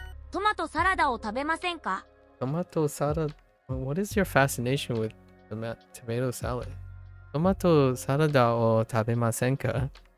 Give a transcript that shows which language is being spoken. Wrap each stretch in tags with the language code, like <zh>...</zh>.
<ja>トマトサラダを食べませんか？</ja> <en>Tomato salad. What is your fascination with tomato salad?</en> <ja>Tomato salada を食べませんか?</ja>